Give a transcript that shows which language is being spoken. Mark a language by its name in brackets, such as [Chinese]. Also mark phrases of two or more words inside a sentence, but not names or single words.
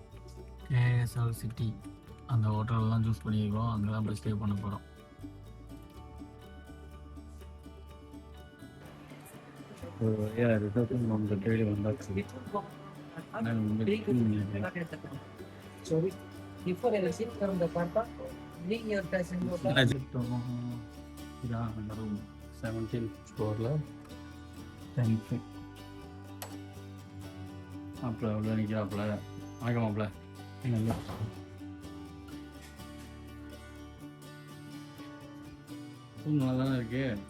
[Tamil] KSL சிட்டி அந்த ஹோட்டல்லாம் சூஸ் பண்ணியிருக்கோம். அங்கதான் போய் ஸ்டே பண்ண போறோம். ஒரு வழியாக ரிசப்ஷன் நம்ம தேடி வந்தாச்சு. [English] Sorry. Before I receive from the papa, bring your passenger bag. [Tamil] இதான் அந்த ரூம் 17th ஃப்ளோரில் 10th. மாப்பிள்ள அவ்வளோ நிற்கிறாப்புல. வணக்கம் மாப்பிள்ள. நல்லா ரூம் நல்லா தானே இருக்கு.